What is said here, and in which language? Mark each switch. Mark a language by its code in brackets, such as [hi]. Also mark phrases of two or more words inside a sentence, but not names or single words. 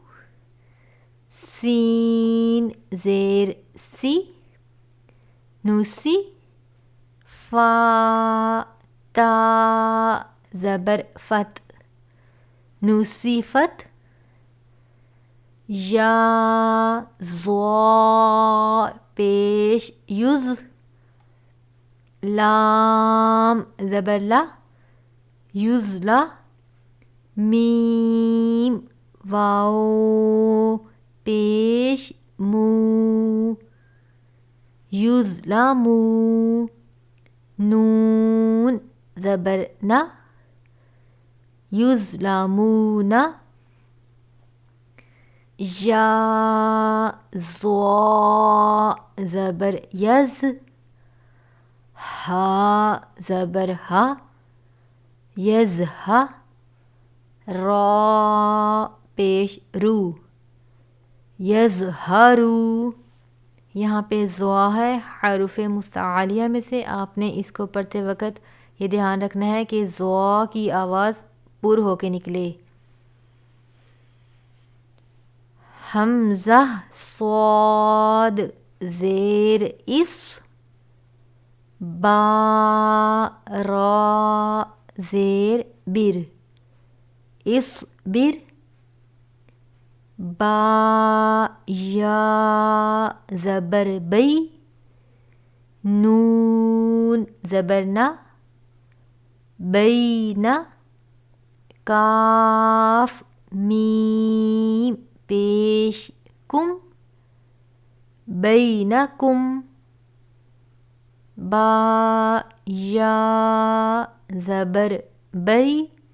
[ur] سین زیر سی نوسی فا تا زبر فت نوسی فت یا زوا پیش یز لام زبر لا یزلا میم واو پیش مو یظلمو نون زبر نا یظلمون یا ضا زبر یز ہا زبر ہا یزہا را پیش رو یظہرو یہاں پہ ضا ہے حروف مستعلیہ میں سے. آپ نے اس کو پڑھتے وقت یہ دھیان رکھنا ہے کہ ضا کی آواز پر ہو کے نکلے. حمزہ صاد زیر اس با را زیر بر اس بر با یا زبر بی نون زبر نا بینا کاف میم پیش کم بینکم با یا زبر بی